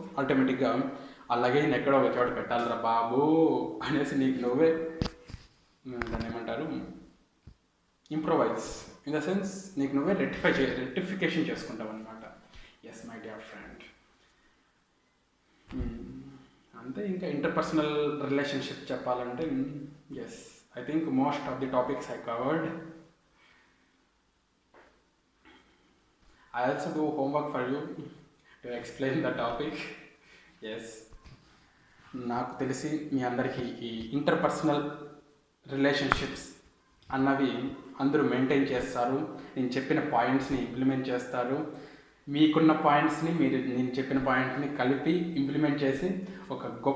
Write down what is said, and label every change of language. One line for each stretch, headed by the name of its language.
Telugu: ఆటోమేటిక్గా ఆ లగేజ్ని ఎక్కడో ఒక చోట పెట్టాలిరా బాబు అనేసి నీకు నువ్వే దాన్ని ఏమంటారు,
English: improvise in the sense
Telugu: నీకు నువ్వే రెక్టిఫికేషన్ చేసుకుంటావు అనమాట.
English: Yes my dear friend, అంతే.
Telugu: ఇంకా ఇంటర్పర్సనల్ రిలేషన్షిప్ చెప్పాలంటే
English: Yes, I think most of the topics I covered. I also do homework for you to explain the topic.
Telugu: Yes, నాకు తెలిసి మీ అందరికీ ఈ ఇంటర్పర్సనల్ రిలేషన్షిప్స్ అన్నవి అందరూ మెయింటైన్ చేస్తారు. నేను చెప్పిన పాయింట్స్ని ఇంప్లిమెంట్ చేస్తారు. మీకున్న పాయింట్స్ని నేను చెప్పిన పాయింట్స్ని కలిపి ఇంప్లిమెంట్ చేసి ఒక